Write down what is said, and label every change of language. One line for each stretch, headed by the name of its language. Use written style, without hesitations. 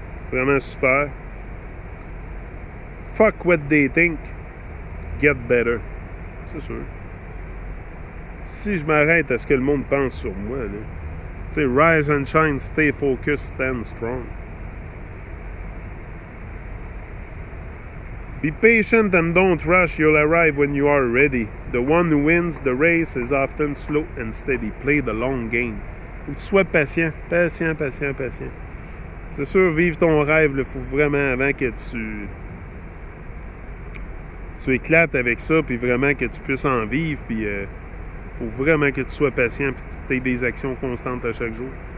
French: Vraiment super.
English: Fuck what they think. Get better.
French: C'est sûr. Si je m'arrête à ce que le monde pense sur moi, là, tu sais,
English: rise and shine, stay focused, stand strong. Be patient and don't rush, you'll arrive when you are ready. The one who wins the race is often slow and steady. Play the long game.
French: Faut que tu sois patient. Patient. C'est sûr, vivre ton rêve, il faut vraiment, avant que tu éclates avec ça, puis vraiment que tu puisses en vivre, puis faut vraiment que tu sois patient, puis que tu aies des actions constantes à chaque jour.